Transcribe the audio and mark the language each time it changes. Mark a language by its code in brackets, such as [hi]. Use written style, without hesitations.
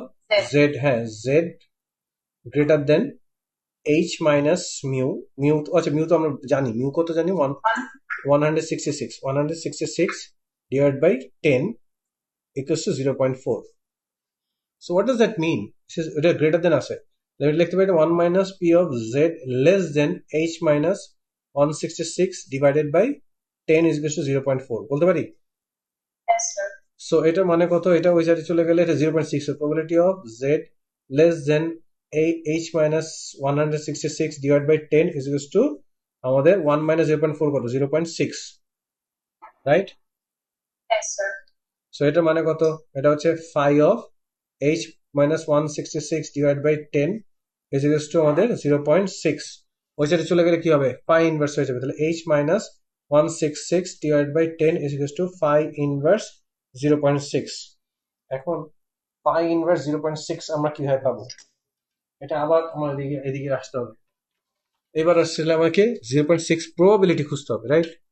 [en] Z. [bn] Z, হ্যাঁ Z greater than H minus mu, mu আচ্ছা mu তো আমরা জানি, মিউ কত জানি, 166 divided by 10 equals to 0.4. [en] So what does that mean? এটা greater than আছে, লিখতে পারি 1 minus p of z less than h minus 166 divided by 10 is equals to 0.4 বলতে পারি। Yes, sir. So এটা মানে কত, এটা ওই সাইডে চলে গেলে এটা 0.6, probability of z less than h minus 166 divided by 10 is equals to আমাদের 1 minus 0.4 কত, 0.6, রাইট? Yes, sir. [bn] সো এটা মানে কত? [en] এটা হচ্ছে phi of h minus 166 divided by 10 is equals to আমাদের 0.6। [bn] ওই সাইডে চলে গেলে কি হবে? [en] phi inverse হয়ে যাবে। তাহলে h minus 166 divided by 10 is equals to phi inverse 0.6। [bn] এখন phi inverse 0.6 আমরা কিভাবে পাবো? এটা আবার আমার এদিকে আসতে হবে। এবার আসলে আমাকে 0.6 প্রবাবিলিটি খুঁজতে হবে, রাইট?